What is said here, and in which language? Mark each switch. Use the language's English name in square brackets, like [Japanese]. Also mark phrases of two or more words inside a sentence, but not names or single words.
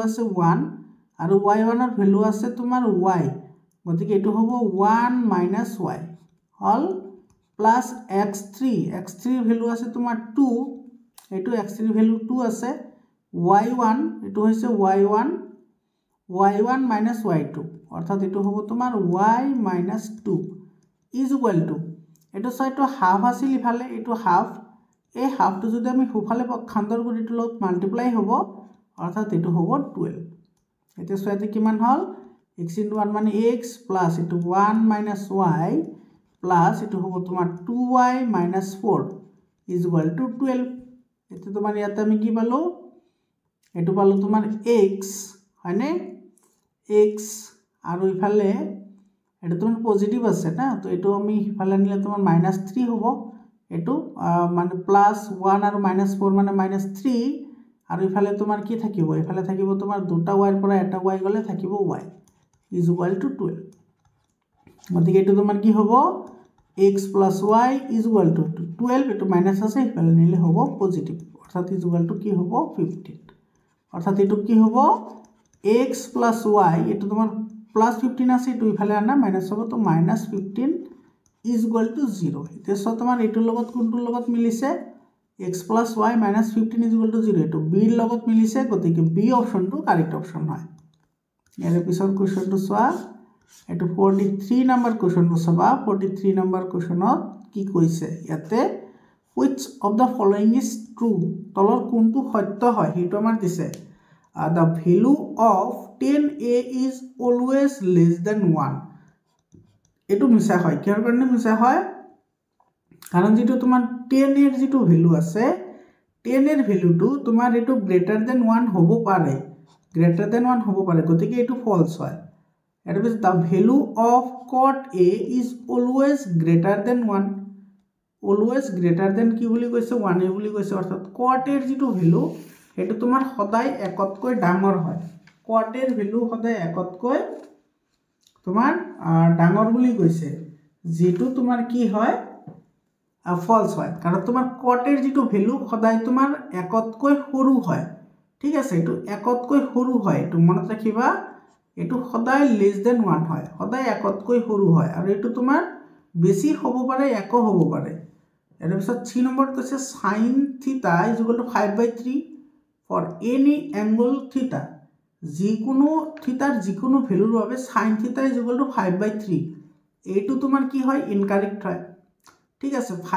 [Assamese] আছে 1 আৰু y1 ৰ ভ্যালু আছে তোমাৰ y গতিকে এটো হ'ব 1 minus y হল plus x3 ৰ ভ্যালু আছে তোমাৰ 2 এটো x3 ৰ ভ্যালু 2 আছে y1 এটো হৈছে y1 minus y2 অর্থাৎ এটো হ'ব তোমাৰ y minus 2 [English] is equal to [Assamese] এটো সাইটো হাফ আছিল ইফালে এটো হাফ এই হাফটো যদি আমি হুফালে পক্ষান্তৰ কৰি এটো লগত মাল্টিপ্লাই হ'ব অর্থাৎ এটো হ'ব 12 এতে সাইতে কিমান হল x into 1 মানে x plus এটো 1 minus y plus এটো হ'ব তোমাৰ 2y minus 4 [English] is equal to [Assamese] 12 এতে তোমাৰ ইয়াতে আমি কি পালো এটো পালো তোমাৰ x হয়নে x আৰু ইফালে এটা তোমার পজিটিভ আছে না তো এটো আমি ইফালে নিলে তোমার -3 হ'ব এটো মানে +1 আৰু -4 মানে -3 আৰু ইফালে তোমাৰ কি থাকিব ইফালে থাকিব তোমাৰ দুটা y ৰ পৰা এটা y গলে থাকিব y [English] is equal to [Assamese] 12 গতিকে এটো তোমাৰ কি হ'ব x + y [English] is equal to [Assamese] 12 এটো মাইনাস আছে ইফালে নিলে হ'ব পজিটিভ অর্থাৎ [English] is equal to [Assamese] কি হ'ব 15 অর্থাৎ এটো কি হ'ব x + y এটো তোমার +15 আছে এটো ইফালে আনা মাইনাস হ'ব তো -15 [English] is equal to [Assamese] 0 এতে সো তোমার এটোৰ লগত কোনটোৰ লগত মিলিছে x + y -15 [English] is equal to [Assamese] 0 এটো b ৰ লগত মিলিছে গতিকে b অপশনটো কারেক্ট অপশন হয় ইয়াৰ পিছৰ কোৱেশ্চনটো সোৱা এটো 43 নম্বৰ কোৱেশ্চনটো চাবা 43 নম্বৰ কোৱেশ্চনত কি কৈছে ইয়াতে [English] which of the following is true [Assamese] তলৰ কোনটো সত্য হয় হেটো আমাৰ দিছে [English] the value of 10a is always less than 1 [Assamese] এটো মিছা হয় কিহৰ কাৰণে মিছা হয় কাৰণ যেটো তোমাৰ 10 এর যেটো ভ্যালু আছে 10 এর ভ্যালুটো তোমাৰ এটো [English] greater than 1 [Assamese] হ'ব পাৰে গতিকে এটো ফলস হয় এটা বিস [English] the value of cot a is always greater than 1 always greater than [Assamese] কি বুলি কৈছে 1 এ বুলি কৈছে অৰ্থাৎ cot এর যেটো ভ্যালু এটো তোমাৰ সদায় একতকৈ ডাঙৰ হয় cot এর ভ্যালু সদায় একতকৈ তোমাৰ ডাঙৰ বুলি কৈছে যেটো তোমাৰ কি হয় ফলস হয় কাৰণ তোমাৰ cot এর যেটো ভ্যালু সদায় তোমাৰ একতকৈ সৰু হয় ঠিক আছে এটো একতকৈ সৰু হয় এটো মনত ৰাখিবা এটো সদায় [English] less than 1 [Assamese] হয় সদায় একতকৈ সৰু হয় আৰু এটো তোমাৰ বেছি হ'ব পাৰে এক হ'ব পাৰে এৰ পিছত 3 নম্বৰত কৈছে [English] sin theta is equal to 5/3 for any angle theta [Assamese] যিকোনো থিটাৰ যিকোনো ভ্যালুৰ বাবে [English] sin theta is equal to 5/3 [Assamese] এটো তোমাৰ কি হয় ইনকারেক্ট হয় ঠিক আছে